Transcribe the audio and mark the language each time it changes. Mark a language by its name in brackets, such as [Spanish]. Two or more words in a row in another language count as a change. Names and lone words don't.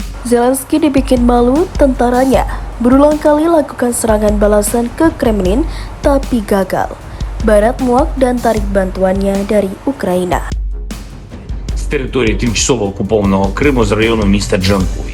[Indonesian] Zelensky dibikin malu tentaranya. Berulang kali lakukan serangan balasan ke Kremlin, tapi gagal. Barat muak dan tarik bantuannya dari Ukraina. [Ukrainian] З території тимчасово окупованого Криму з району міста Джанкой.